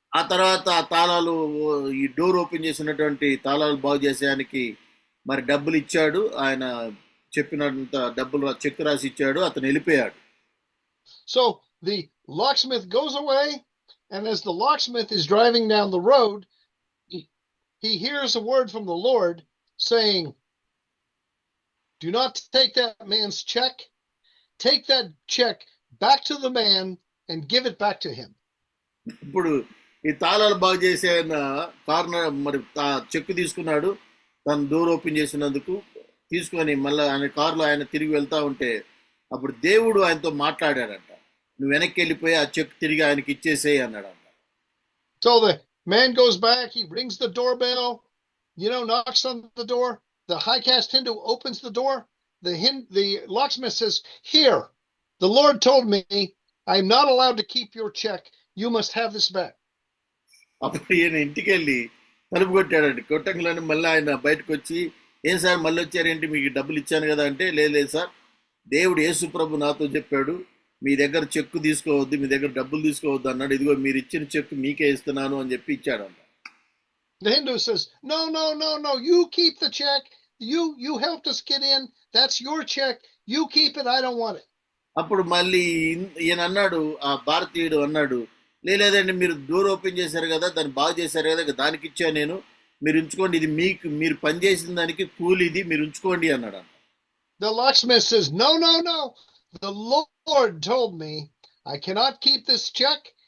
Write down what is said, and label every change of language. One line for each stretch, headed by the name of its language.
Telugu: ఆ తర్వాత ఆ తాళాలు ఈ డోర్ ఓపెన్ చేసినటువంటి తాళాలు బాగు చేసేదానికి మరి డబ్బులు ఇచ్చాడు. ఆయన చెప్పినంత డబ్బులు చెక్ రాసి ఇచ్చాడు. అతను వెళ్ళిపోయాడు.
English: So the locksmith goes away, and as the locksmith is driving down the road, he hears a word from the Lord saying, do not take that man's check. Take that check back to the man and give it back to him.
Telugu: ఇప్పుడు ఈ తాళాలు బాగు చేసే ఆయన మరి check తీసుకున్నాడు. తను door open చేసినందుకు తీసుకొని మళ్ళీ ఆయన కారులో ఆయన తిరిగి వెళ్తా ఉంటే అప్పుడు దేవుడు ఆయనతో మాట్లాడాడంట, నువ్వు వెనక్కి వెళ్ళిపోయి ఆ చెక్ తిరిగి ఆయనకి ఇచ్చేసేయి అన్నాడంట.
English: So the man goes back, he rings the doorbell, knocks on the door. The high caste Hindu opens the door. The locksmith says, here, the Lord told me I'm not allowed to keep your check. You must have this back.
Telugu: అప్పుడు ఈయన ఇంటికి వెళ్ళి తలుపు కొట్టాడండి. కొట్టంగానే మళ్ళీ ఆయన బయటకు వచ్చి, ఏం సార్ మళ్ళీ వచ్చారేంటి, మీకు డబ్బులు ఇచ్చాను కదా అంటే, లేదు సార్, దేవుడు యేసు ప్రభు నాతో చెప్పాడు మీ దగ్గర చెక్కు తీసుకోవద్దు, మీ దగ్గర డబ్బులు తీసుకోవద్దు అన్నాడు. ఇదిగో మీరు ఇచ్చిన చెక్కు మీకే ఇస్తున్నాను అని చెప్పి ఇచ్చాడంట.
English: The Hindu says, no, you keep the check. You helped us get in. That's your check. You keep it. I don't want it.
Telugu: అప్పుడు మళ్ళీ ఈయన అన్నాడు, ఆ భారతీయుడు అన్నాడు, లేదండి మీరు డోర్ ఓపెన్ చేశారు కదా, దాన్ని బాగు చేశారు కదా, దానికి ఇచ్చా నేను, మీరు ఉంచుకోండి, ఇది మీకు మీరు పనిచేసిన దానికి కూలి, ఇది మీరు ఉంచుకోండి అన్నాడు.
English: The locksmith says, no. The Lord told me I cannot keep this check.